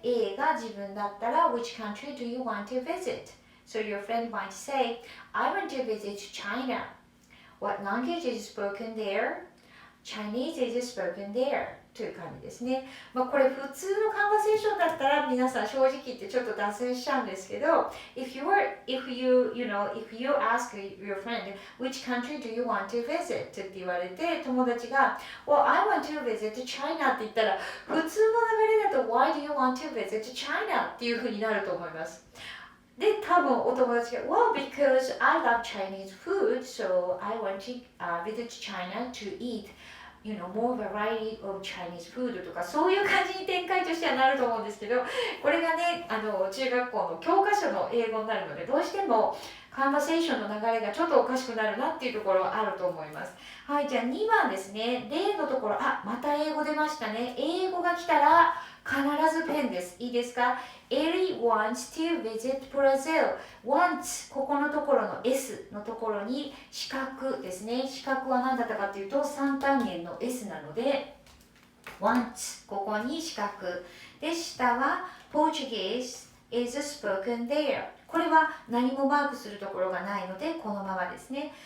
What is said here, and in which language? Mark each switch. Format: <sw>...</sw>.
<en>A</en> <ja>が自分だったら</ja> <en>Which country do you want to visit? So your friend might say, I want to visit China. What language is spoken there? Chinese is spoken there.</en> <ja>という感じですね。これ普通のカンバセーションだったら皆さん正直言ってちょっと脱線しちゃうんですけど、</ja> <en>if you ask your friend which country do you want to visit</en> <ja>って言われて、友達が</ja> <en>Well, I want to visit China</en> <ja>って言ったら、普通の流れだと</ja> <en>Why do you want to visit China</en> <ja>っていう風になると思います。で、多分お友達が</ja> <en>Well, because I love Chinese food,</en> <ja>so I want to visit China to eat more variety of Chinese food とか、そういう感じに展開としてはなると思うんですけど、これがね、中学校の教科書の英語になるので、どうしてもカンバセーションの流れがちょっとおかしくなるなっていうところはあると思います。はい、じゃあ2番ですね。例のところ、また英語出ましたね。英語が来たら必ずペンです。いいですか？</ja> <en>Ellie wants to visit Brazil.</en> <ja>wants ここのところの S のところに四角ですね。四角は何だったかというと三単元の S なので wants ここに四角で、下は</ja> <en>Portuguese is spoken there。</en> <ja>これは何もマークするところがないのでこのままですね。</ja>